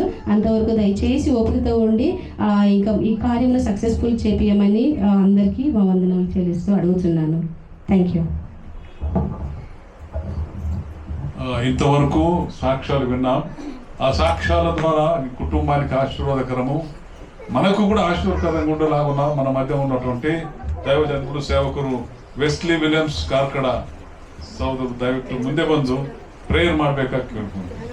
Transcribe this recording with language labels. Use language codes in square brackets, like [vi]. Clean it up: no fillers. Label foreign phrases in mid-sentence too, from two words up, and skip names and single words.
[te] అంతవరకు దయచేసి ఓపికతో ఉండి ఇంకా ఈ కార్యంలో సక్సెస్ఫుల్ చేపియమని అందరికీ మా వందనాలు చెల్లిస్తూ అడుగుతున్నాను. [en] thank you. [te] ఇంతవరకు సాక్ష్యాలు విన్నాం. ఆ సాక్ష్యాల ద్వారా ఈ కుటుంబానికి ఆశీర్వాదకరము, మనకు కూడా ఆశీర్వాదకరంగా ఉండేలాగా మన మధ్య ఉన్నటువంటి దైవజనుడు, సేవకురు [kn] ವೆಸ್ಲಿ ವಿಲಿಯಮ್ಸ್ ಕಾರ್ಕಳ ಸಹೋದರ ದಯವಿಟ್ಟು ಮುಂದೆ ಬಂದು ಪ್ರೇಯರ್ ಮಾಡಬೇಕಾಗಿ ಕೇಳ್ಕೊಂಡು.